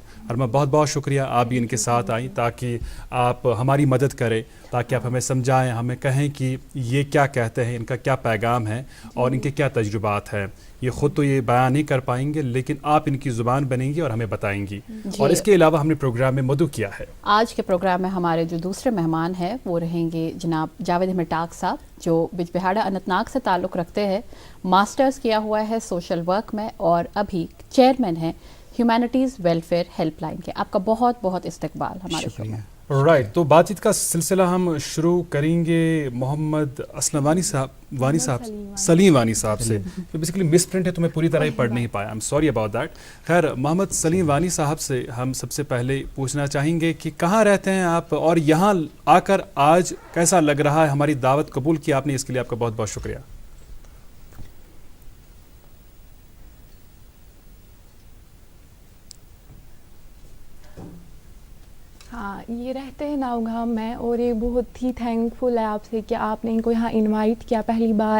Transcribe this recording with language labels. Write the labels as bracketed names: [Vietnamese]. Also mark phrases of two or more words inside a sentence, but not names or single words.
[Urdu] اروا بہت بہت شکریہ، آپ بھی ان کے ساتھ آئیں تاکہ آپ ہماری مدد کریں، تاکہ آپ ہمیں سمجھائیں، ہمیں کہیں کہ یہ کیا کہتے ہیں، ان کا کیا پیغام ہے اور ان کے کیا تجربات ہیں. یہ خود تو یہ بیان نہیں کر پائیں گے لیکن آپ ان کی زبان بنیں گی اور ہمیں بتائیں گی. اور اس کے علاوہ ہم نے پروگرام میں مدعو کیا ہے. آج کے پروگرام میں ہمارے جو دوسرے مہمان ہیں وہ رہیں گے جناب جاوید احمد ٹاک صاحب، جو بجبہاڑا اننت ناگ سے تعلق رکھتے ہیں، ماسٹرز کیا ہوا ہے [English] social work [Urdu] میں اور ابھی چیئرمین ہیں ہیومینٹیز ویلفیئر ہیلپ لائن کے. آپ کا بہت بہت استقبال ہمارے شو میں. رائٹ، تو بات چیت کا سلسلہ ہم شروع کریں گے محمد اسلم سلیم وانی صاحب سے. بیسیکلی مس پرنٹ ہے تو میں پوری طرح ہی پڑھ نہیں پایا، [English] I'm sorry about that. [Urdu] خیر، محمد سلیم وانی صاحب سے ہم سب سے پہلے پوچھنا چاہیں گے کہ کہاں رہتے ہیں آپ اور یہاں آ کر آج کیسا لگ رہا ہے؟ ہماری دعوت قبول کی آپ نے، اس کے لیے آپ کا بہت بہت شکریہ. ہاں، یہ رہتے ہیں ناؤگام میں، اور یہ بہت ہی تھینک فل ہے آپ سے کہ آپ نے ان کو یہاں انوائٹ کیا پہلی بار.